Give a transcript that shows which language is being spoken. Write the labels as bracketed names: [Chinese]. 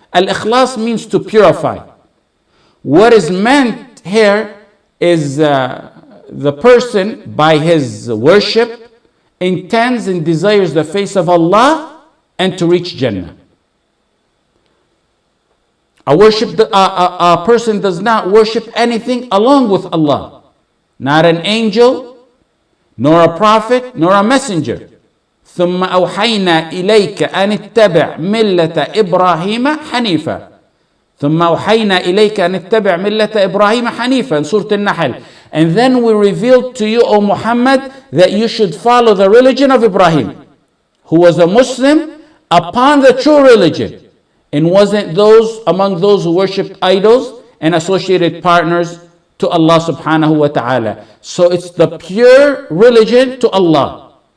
[English] Al-Ikhlas means to purify. What is meant here is the person by his worship intends and desires the face of Allah and to reach Jannah. A person does not worship anything along with Allah. Not an angel, nor a prophet, nor a messenger. [Arabic] ثم أوحينا إليك أن اتبع ملة إبراهيم حنيفا. ثم أوحينا إليك أن اتبع ملة إبراهيم حنيفا [English] in Surah An-Nahl. And then we revealed to you, O Muhammad, that you should follow the religion of Ibrahim, who was a Muslim upon the true religion, and wasn't among those who worshipped idols and associated partners to Allah subhanahu wa ta'ala. So it's the pure religion to Allah.